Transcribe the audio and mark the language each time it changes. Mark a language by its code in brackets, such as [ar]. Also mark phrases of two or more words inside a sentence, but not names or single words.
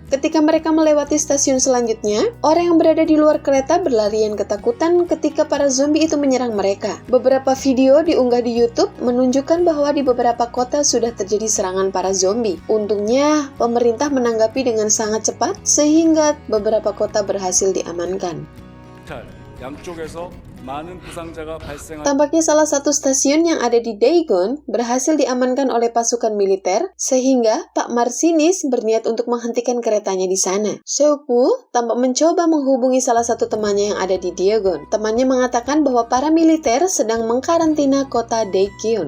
[id] Ketika mereka melewati stasiun selanjutnya, orang yang berada di luar kereta berlarian ketakutan ketika para zombie itu menyerang mereka. Beberapa video diunggah di YouTube menunjukkan bahwa di beberapa kota sudah terjadi serangan para zombie. Untungnya, pemerintah menanggapi dengan sangat cepat sehingga beberapa kota berhasil diamankan. [ko] 양쪽에서 많은 부상자가 발생한 [id] Tampaknya salah satu stasiun yang ada di Daejeon berhasil diamankan oleh pasukan militer sehingga Pak Marsinis berniat untuk menghentikan keretanya di sana. Se-woo tampak mencoba menghubungi salah satu temannya yang ada di Daejeon. Temannya mengatakan bahwa para militer sedang mengkarantina kota Daejeon.